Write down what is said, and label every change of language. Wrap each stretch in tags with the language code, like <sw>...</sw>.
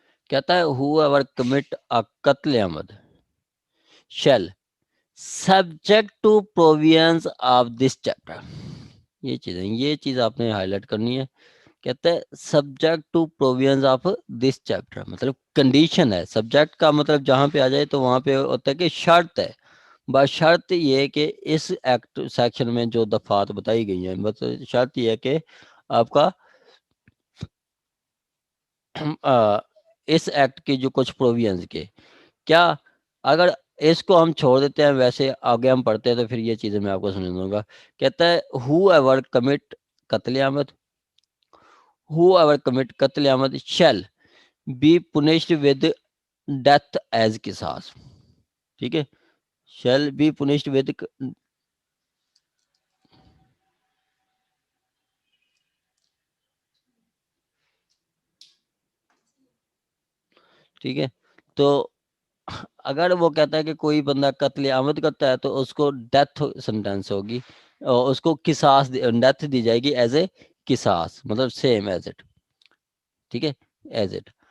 <ur>کہتا ہے</ur> <en>whoever commit a قتل عامد shall subject to provisions of this chapter.</en> <ur>یہ چیز آپ نے ہائی لائٹ کرنی ہے. کہتا ہے</ur> <en>subject to provisions of this chapter,</en> <ur>مطلب کنڈیشن ہے. سبجیکٹ کا مطلب جہاں پہ آ جائے تو وہاں پہ ہوتا ہے کہ شرط ہے. بس شرط یہ کہ اس ایکٹ سیکشن میں جو دفعات بتائی گئی ہیں، بس شرط یہ ہے کہ آپ کا اس ایکٹ کی جو کچھ پروویژنز کے کیا، اگر اس کو ہم چھوڑ دیتے ہیں ویسے آگے ہم پڑھتے ہیں تو پھر یہ چیزیں میں آپ کو سمجھا دوں گا. کہتا ہے</ur> <en>whoever commit قتل عامد whoever commit قتل عامد shall be punished with death as قصاص.</en> <ur>ٹھیک ہے،</ur> <en>shall be punished with</en> <ur>ٹھیک ہے. تو اگر وہ کہتا ہے کہ کوئی بندہ قتل عامد کرتا ہے تو اس کو ڈیتھ سینٹینس ہوگی، اور اس کو قصاص ڈیتھ دی جائے گی ایز اے قصاص، مطلب سیم ایز اٹ. ٹھیک ہے، ایز اٹ.</ur>